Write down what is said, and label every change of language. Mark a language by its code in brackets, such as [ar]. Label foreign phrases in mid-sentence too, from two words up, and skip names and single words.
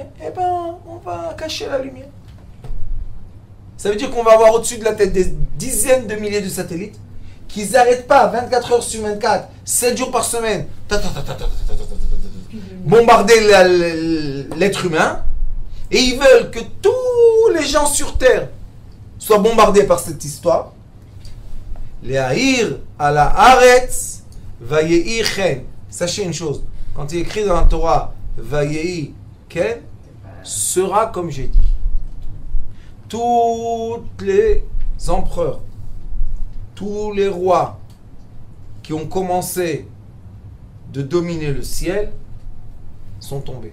[fr] Eh ben, on va cacher la lumière. Ça veut dire qu'on va avoir au-dessus de la tête des dizaines de milliers de satellites qui n'arrêtent pas 24 heures sur 24, 7 jours par semaine, bombarder l'être humain. Et ils veulent que tous les gens sur Terre soient bombardés par cette histoire. [he] להאיר על הארץ ויהי כן. [fr] Sachez une chose, quand il est écrit dans la Torah [he] ויהי כן, [fr] sera comme j'ai dit. Tous les empereurs, tous les rois qui ont commencé de dominer le ciel sont tombés.